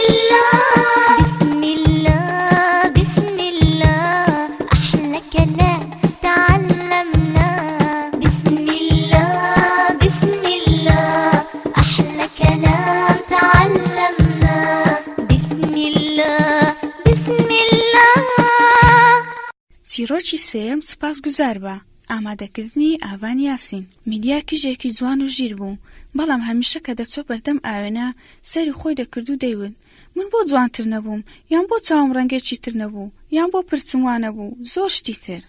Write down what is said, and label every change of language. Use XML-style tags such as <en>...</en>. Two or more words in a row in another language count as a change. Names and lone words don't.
<ar>الله بسم الله بسم الله أحلى كلام تعلمنا بسم الله بسم الله أحلى كلام تعلمنا بسم الله بسم الله.</ar> <ckb>چیرۆکی سێم سوپاسگوزار بە ئامادەکردنی ئاوان یاسین. میدیا کیژێکی جوان و ژیر بوو، بەڵام هەمیشە کە دەچۆ بەردەم ئاوێنە سەری خۆی دەکرد و دەیوت من بۆ جوانتر نەبووم، یان بۆ چاوم ڕەنگێکی تر نەبوو، یان بۆ پرچم وانە بوو، زۆر شتی تر.</ckb>